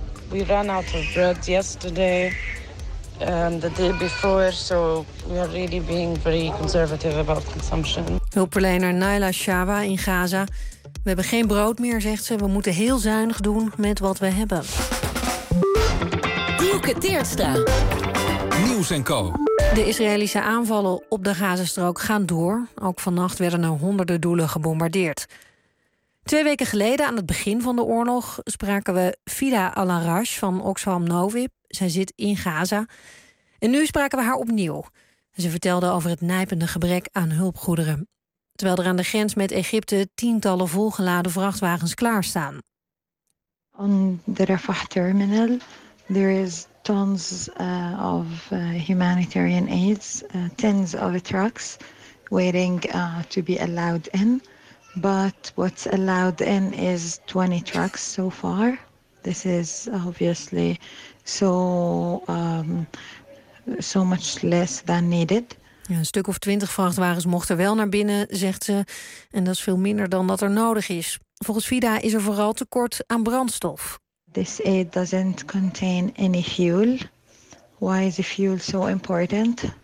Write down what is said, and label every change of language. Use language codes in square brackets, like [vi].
[en] We ran out of bread yesterday and the day before, so we are really being very conservative about consumption. [nl] Hulpverlener Naila Shawa in Gaza. We hebben geen brood meer, zegt ze. We moeten heel zuinig doen met wat we hebben. Dielke Teertstra. Nieuws en Co. De Israëlische aanvallen op de Gazastrook gaan door. Ook vannacht werden er honderden doelen gebombardeerd. Twee weken geleden, aan het begin van de oorlog, spraken we Fida Al-Arash van Oxfam Novib. Zij zit in Gaza. En nu spraken we haar opnieuw. Ze vertelde over het nijpende gebrek aan hulpgoederen. Terwijl er aan de grens met Egypte tientallen volgeladen vrachtwagens klaarstaan. [en] On the Rafah terminal, there is tons of humanitarian aids, tens of trucks waiting to be allowed in. But what's allowed in is 20 trucks so far. This is obviously so much less than needed. [nl] Ja, een stuk of 20 vrachtwagens mochten wel naar binnen, zegt ze. En dat is veel minder dan dat er nodig is. Volgens Fida is er vooral tekort aan brandstof. [en] This aid doesn't contain any fuel. Why is the fuel so important?